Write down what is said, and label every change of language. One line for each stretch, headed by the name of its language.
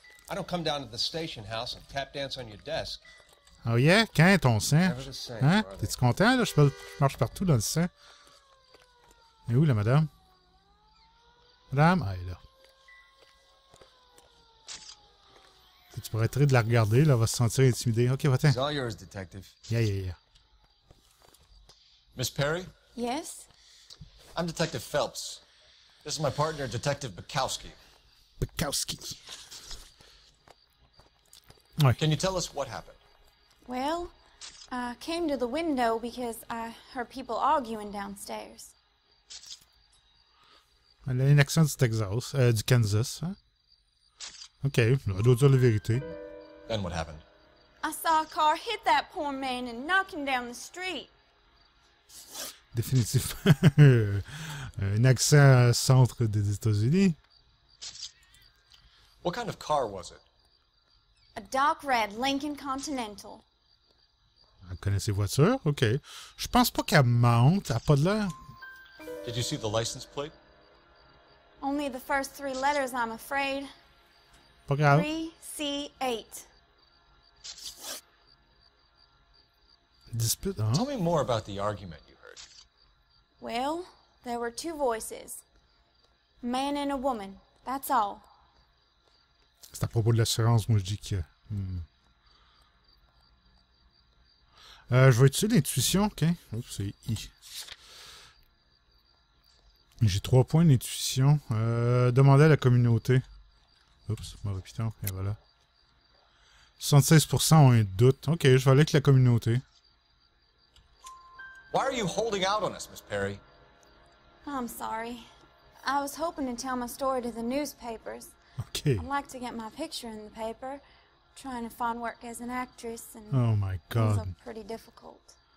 English: I don't come down to the station house and tap dance on your desk.
French: Oh yeah? Quand est ton sang?
English: Never the same,
French: Hein?
English: are they?
French: T'es-tu content, là? Je marche partout dans le sang. Et où, la madame? Madame? Ah, elle est là. Tu pourrais être de la regarder, là, elle va se sentir intimidée. OK, va-t'en.
English: It's all yours, detective. Yeah. Miss Perry? Yes? I'm Detective Phelps. This is my partner, Detective Bukowski. Bukowski.
French: Ouais.
English: Can you tell us what happened? Well, I came to the window because I heard people arguing downstairs.
French: Elle a un accent du Texas, du Kansas. Hein? OK, elle doit dire la vérité.
English: Then what happened? I saw a car hit that poor man and knock him down the street.
French: Définitivement. Un accent centre des États-Unis.
English: What kind of car was it? A dark red Lincoln Continental.
French: Elle connaît ses voitures? OK. Je pense pas qu'elle mente. Elle a pas de l'air.
English: Did you see the license plate? Only the first 3 letters, I'm afraid.
French: Pas grave.
English: 3C8.
French: Dispute, hein?
English: Tell me more about the argument you heard. Well, there were 2 voices. A man and a woman, that's all.
French: C'est à propos de l'assurance, moi je dis que... je vais utiliser l'intuition, OK? Oups, c'est I. J'ai 3 points d'intuition. Demander à la communauté. Oups, mauvais piton, et voilà. 76% ont un doute. OK, je vais aller avec la communauté.
English: Why are you holding out on us, Miss Perry? I'm sorry. I was hoping to tell my story to the newspapers. OK. I'd like to get my picture in the paper. Trying to find work as an actress, and Oh my things God. are pretty difficult.